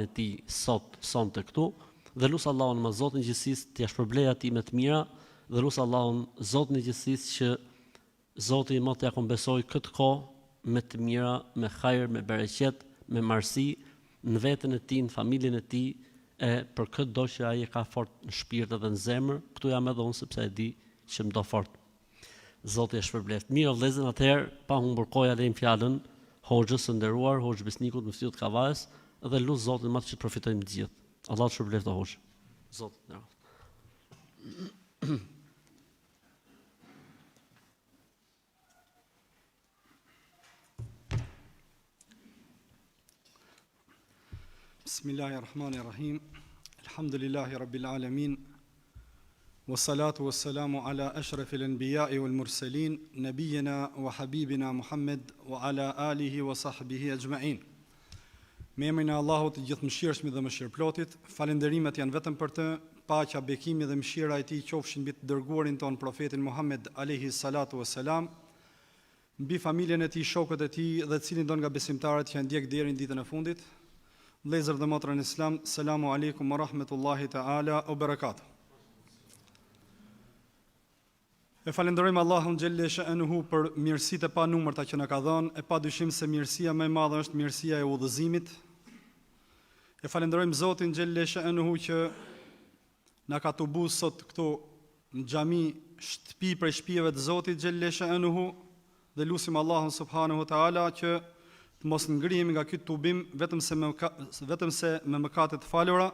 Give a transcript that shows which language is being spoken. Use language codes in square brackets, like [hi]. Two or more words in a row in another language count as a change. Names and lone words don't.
[sq] e tij sonte këtu dhe lut Allahun me Zotin e gjithësisë t'ia shpërblej atij me të mira dhe lut Allahun Zotin e gjithësisë që Zoti më t'ia kombesoj këtë kohë me të mira, me hajër, me bereqet, me marsi në veten e tij, në familjen e tij, e për këtë do që ai e ka fort në shpirt dhe në zemër, këtu jam edhe unë sepse e di që më do fort. Zoti e shpërbleft. Mirë vëllezër, atëherë pa humbur kohë lejm fjalën Hoxhës së nderuar, Hoxh Besnikut në ftiut Kavajës, dhe lut Zotin më që të përfitojmë të gjithë. Allah të shpërbleft Hoxh. Zoti na. Bismillahirrahmanirrahim. [ar] الحمد لله رب العالمين والصلاة والسلام على أشرف الأنبياء والمرسلين نبينا وحبيبنا محمد وعلى آله وصحبه أجمعين. [sq] Me emrin e Allahut të gjithëmshirshmit dhe mëshirëplotit, falënderimet janë vetëm për të, paqja, bekimi dhe mëshira e tij qofshin mbi të dërguarin ton profetin Muhammed [ar] عليه الصلاة والسلام, [sq] mbi familjen e tij, shokët e tij dhe cilin don nga besimtarët që ndjek deri në ditën e fundit. Vëllezër dhe motra në Islam, [ar] السلام عليكم ورحمة الله تعالى وبركاته. [sq] E falenderojmë Allahun [ar] جل شأنه [sq] për mirësitë e panumërta që na ka dhënë, e padyshim se mirësia më e madhe është mirësia e udhëzimit. E falenderojmë Zotin [ar] جل شأنه [sq] që na ka tubu sot këtu në xhami, shtëpi prej shtëpive të Zotit xhelle sha'nuhu, dhe lutim Allahun [ar] سبحانه وتعالى [sq] që të mos ngrihemi nga ky tubim vetëm se me mëkate të falura.